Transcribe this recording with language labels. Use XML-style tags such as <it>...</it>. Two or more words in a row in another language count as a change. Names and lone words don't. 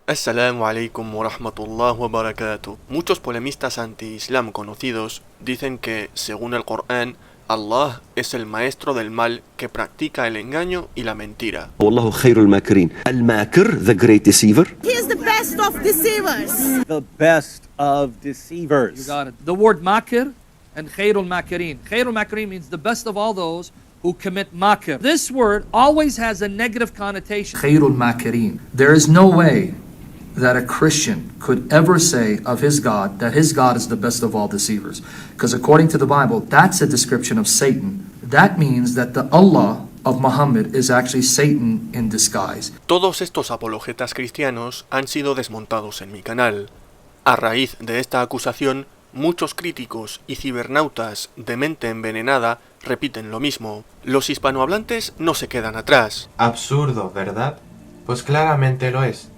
<ar>السلام عليكم ورحمة الله وبركاته.</ar> <es>Muchos polemistas anti-islam conocidos dicen que, según el Corán, Allah es el maestro del mal que practica el engaño y la mentira.</es> <ar>والله خير الماكرين.</ar> <en>Al-makir, the great deceiver. He is the best of deceivers. The best of deceivers. You got it. The word makir and</en> <ar>خير الماكرين. خير الماكرين</ar> <en>means the best of all those who commit makir. This word always has a negative connotation.</en> <ar>خير الماكرين.</ar> <en>There is no way that a Christian could ever say of his God that his God is the best of all deceivers. Because according to the Bible, that's a description of Satan. That means that the Allah of Muhammad is actually Satan in disguise.</en> <es>Todos estos apologetas cristianos han sido desmontados en mi canal. A raíz de esta acusación, muchos críticos y cibernautas de mente envenenada repiten lo mismo. Los hispanohablantes no se quedan atrás. Absurdo, ¿verdad? Pues claramente lo es.</es>